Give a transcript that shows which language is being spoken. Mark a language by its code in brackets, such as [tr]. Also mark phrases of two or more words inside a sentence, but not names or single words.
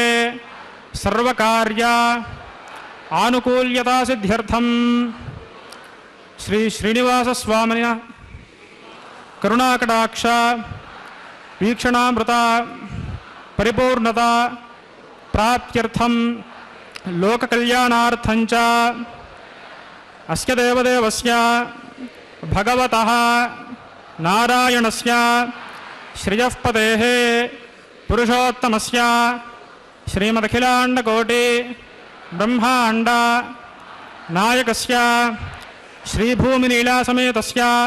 [sa] सर्वकार्य आनुकूल्यता सिद्ध्यर्थं श्री श्रीनिवास स्वामिन करुणाकटाक्ष वीक्षणामृत परिपूर्णत प्राप्त्यर्थं लोककल्याणार्थं च अस्य देवदेवस्य भगवतः नारायणस्य श्रियःपतेः पुरुषोत्तमस्य श्रीमदखिलाण्डकोटि ब्रह्माण्ड नायकस्य श्रीभूमिनीलासमेतस्य